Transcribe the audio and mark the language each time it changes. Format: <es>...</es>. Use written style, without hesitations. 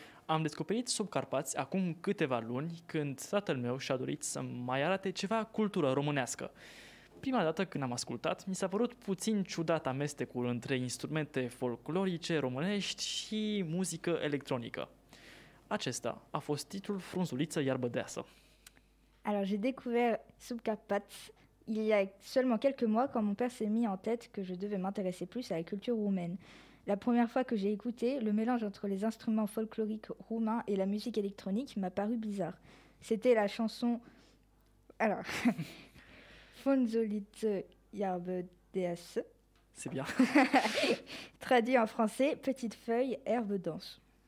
<ro>Am descoperit Subcarpați acum câteva luni, când tatăl meu și-a dorit să mai arate ceva cultură românească. Prima dată când am ascultat, mi s-a părut puțin ciudat amestecul între instrumente folclorice românești și muzică electronică. Acesta a fost titlul Frunzuliță iarbă deasă.</ro> <fr>Alors j'ai découvert Subcarpați il y a seulement quelques mois quand mon père s'est mis en tête que je devais m'intéresser plus à la culture roumaine. La première fois que j'ai écouté, le mélange entre les instruments folkloriques roumains et la musique électronique m'a paru bizarre. C'était la chanson... Alors...</fr> <ro>Frunzuliță iarbă deasă.</ro> <fr>C'est bien. Traduit en français, petite feuille, herbe dense.</fr>